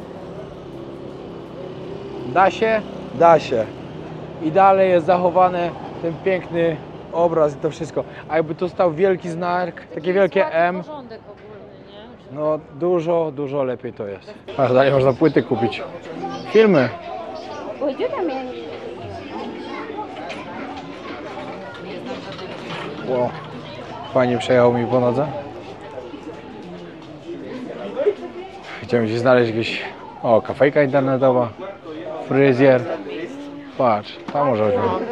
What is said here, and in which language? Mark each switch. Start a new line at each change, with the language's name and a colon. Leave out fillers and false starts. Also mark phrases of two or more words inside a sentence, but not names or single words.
Polish: Da się? Da się. I dalej jest zachowany ten piękny obraz i to wszystko. A jakby tu stał wielki znak, takie wielkie M, no dużo lepiej to jest. Aż dalej można płyty kupić. Filmy.
Spanish: Pues yo también.
Polish: Wow. Fajnie przejechał mi po nodze. Chciałem gdzieś znaleźć jakieś... O, kafejka internetowa, fryzjer. Patrz, tam może być.